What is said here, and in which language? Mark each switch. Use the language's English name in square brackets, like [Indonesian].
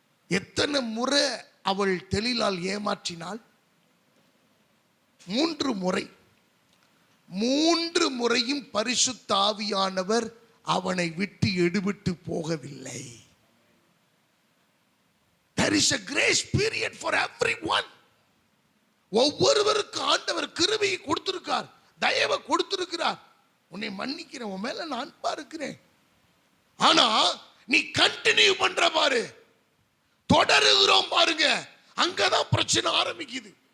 [Tamil] எத்தனை முறை அவள் தெளிலால் ஏமாற்றினாள்? 3 முறை. 3 முறையும் பரிசுத்த ஆவியானவர் அவனை விட்டு எடுபட்டு போகவில்லை. [English] There is a grace period for everyone. [Tamil] ஒவ்வொருவருக்கு ஆண்டவர் கிருபையை கொடுத்திருக்கார், தயவை கொடுத்திருக்கிறார். உன்னை மன்னிக்கிறேன், உன் மேல நான் அன்பா இருக்கிறேன். ஆனா நீ கண்டினியூ பண்ற பாரு, தொடருகிறோம் பாருங்க, அங்கதான் பிரச்சனை ஆரம்பிக்குது.